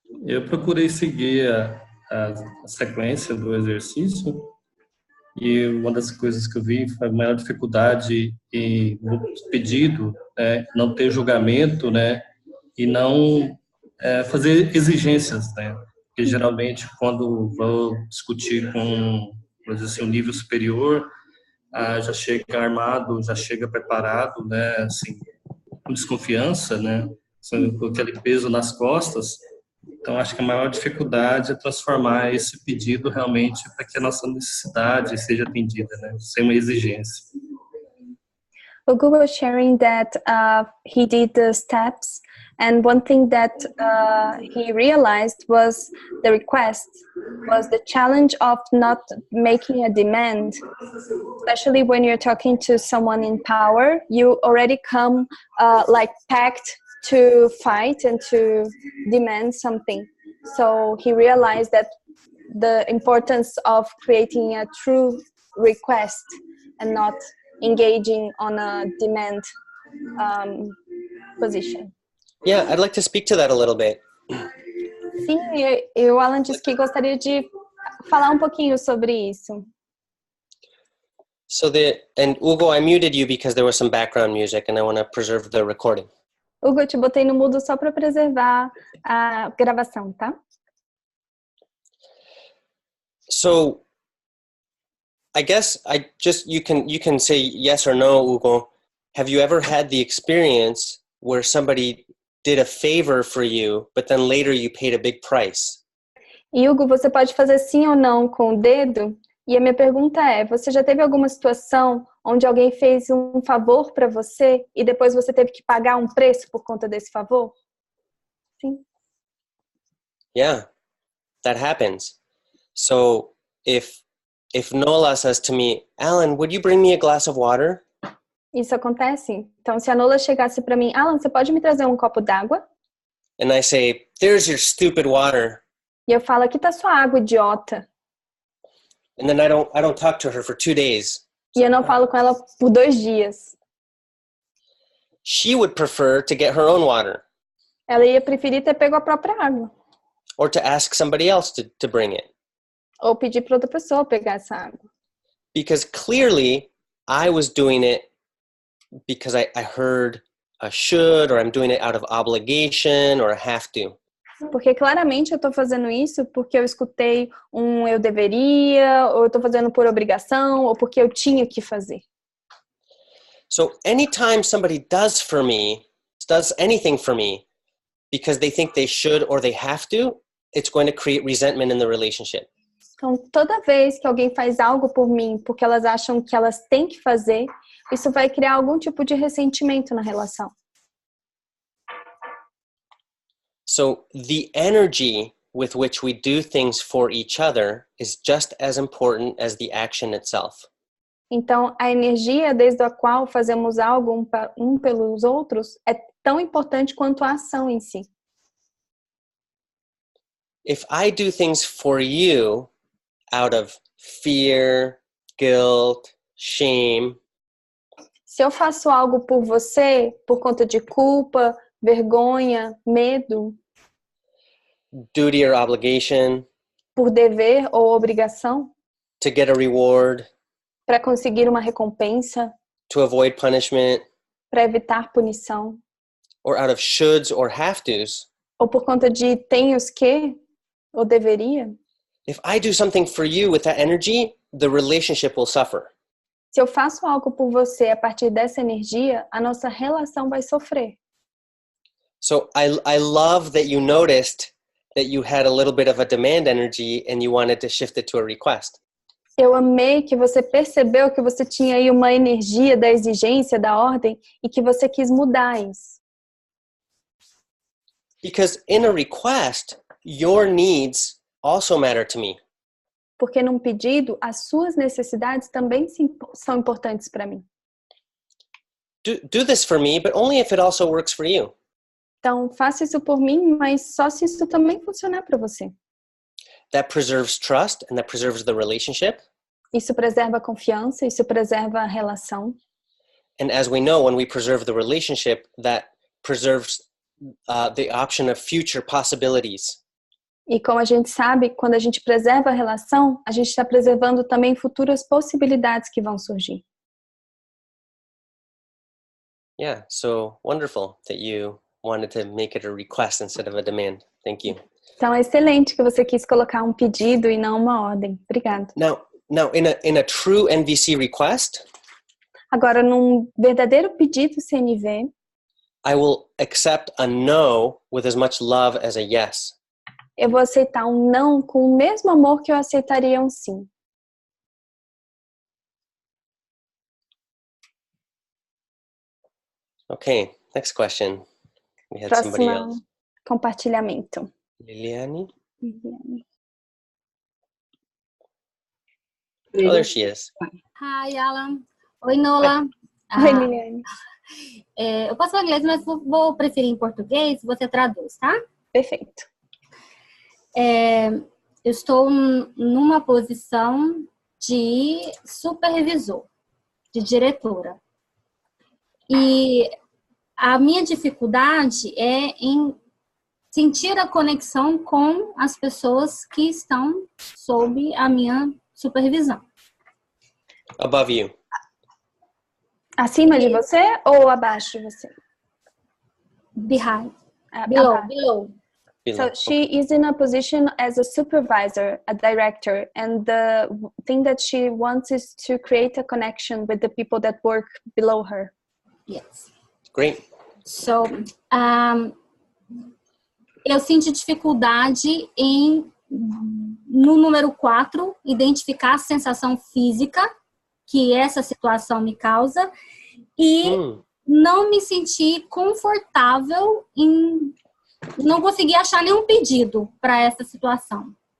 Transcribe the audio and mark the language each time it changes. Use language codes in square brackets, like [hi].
[pt] Eu procurei seguir a sequência do exercício e uma das coisas que eu vi foi a maior dificuldade no pedido, né, não ter julgamento, né, e não fazer exigências, né, porque geralmente quando vou discutir com, por exemplo, assim, um nível superior, já chega armado, já chega preparado, né, assim, com desconfiança, né, com aquele peso nas costas. Então, acho que a maior dificuldade é transformar esse pedido realmente para que a nossa necessidade seja atendida, né, sem uma exigência. [en] Hugo was sharing that he did the steps, and one thing that he realized was the request, was the challenge of not making a demand. Especially when you're talking to someone in power, you already come like packed to fight and to demand something. So he realized that the importance of creating a true request and not engaging on a demand position. Yeah, I'd like to speak to that a little bit. [pt] Sim, o Alan disse que gostaria de falar um pouquinho sobre isso. [en] And Hugo, I muted you because there was some background music and I want to preserve the recording. [pt] Hugo, eu te botei no mudo só para preservar a gravação, tá? [en] So, I guess you can say yes or no, Hugo. Have you ever had the experience where somebody did a favor for you, but then later you paid a big price? [pt] E Hugo, você pode fazer sim ou não com o dedo? E a minha pergunta é, você já teve alguma situação onde alguém fez um favor para você e depois você teve que pagar um preço por conta desse favor? Sim. [en] Yeah, that happens. So if Nola says to me, Alan, would you bring me a glass of water? [pt] Isso acontece. Então, se a Nola chegasse para mim, Alan, você pode me trazer um copo d'água? [en] And I say, there's your stupid water. [pt] E eu falo, aqui tá sua água, idiota. [en] And then I don't talk to her for 2 days. [pt] E eu não falo com ela por 2 dias. [en] She would prefer to get her own water. [pt] Ela ia preferir ter pego a própria água. [en] Or to ask somebody else to bring it. [pt] Ou pedir para outra pessoa pegar essa água. [en] Because clearly I was doing it because I heard a should, or I'm doing it out of obligation, or I have to. [pt] Porque claramente eu estou fazendo isso porque eu escutei eu deveria, ou eu estou fazendo por obrigação, ou porque eu tinha que fazer. [en] So anytime somebody does anything for me because they think they should or they have to, it's going to create resentment in the relationship. [pt] Então, toda vez que alguém faz algo por mim porque elas acham que elas têm que fazer, isso vai criar algum tipo de ressentimento na relação. [en] So the energy with which we do things for each other is just as important as the action itself. [pt] Então, a energia desde a qual fazemos algo um pelos outros é tão importante quanto a ação em si. [en] If I do things for you out of fear, guilt, shame, [pt] se eu faço algo por você por conta de culpa, vergonha, medo, [en] duty or obligation, [pt] por dever ou obrigação, [en] to get a reward, [pt] para conseguir uma recompensa, [en] to avoid punishment, [pt] para evitar punição, [en] or out of shoulds or have-tos, [pt] ou por conta de tenhos que, ou deveria, [en] if I do something for you with that energy, the relationship will suffer. [pt] se eu faço algo por você a partir dessa energia, a nossa relação vai sofrer. [en] So I love that you noticed that you had a little bit of a demand energy and you wanted to shift it to a request. [pt] Eu amei que você percebeu que você tinha aí uma energia da exigência, da ordem, e que você quis mudar isso. [en] Because in a request, your needs also matter to me. [pt] Porque num pedido, as suas necessidades também são importantes para mim. [en] Do this for me, but only if it also works for you. [pt] Então, faça isso por mim, mas só se isso também funcionar para você. [en] That preserves trust and that preserves the relationship. [pt] Isso preserva a confiança, isso preserva a relação. [en] And as we know, when we preserve the relationship, that preserves the option of future possibilities. [pt] E como a gente sabe, quando a gente preserva a relação, a gente está preservando também futuras possibilidades que vão surgir. [en] Yeah, so wonderful that you wanted to make it a request instead of a demand. Thank you. [pt] Então é excelente que você quis colocar um pedido e não uma ordem. Obrigada. [en] Now in a true NVC request, [pt] agora num verdadeiro pedido CNV, [en] I will accept a no with as much love as a yes. [pt] eu vou aceitar um não com o mesmo amor que eu aceitaria um sim. [en] Okay, next question. We had somebody [pt] Próximo [en] else. [pt] compartilhamento. [en] Liliane? Oh, there she is. Hi, Alan. [pt] Oi, [en] Nola. [pt] Oi, Liliane. Eu posso falar inglês, mas vou preferir em português. Você traduz, tá? Perfeito. Eu estou numa posição de supervisor, de diretora. E a minha dificuldade é em sentir a conexão com as pessoas que estão sob a minha supervisão. [en] Above you. [pt] Acima de você ou abaixo de você? [en] Behind. Below. Below. So she is in a position as a supervisor, a director, and the thing that she wants is to create a connection with the people that work below her. Yes. Great. [pt] So, eu sinto dificuldade em, no número 4, identificar a sensação física que essa situação me causa e não me sentir confortável em não conseguir achar nenhum pedido para essa situação.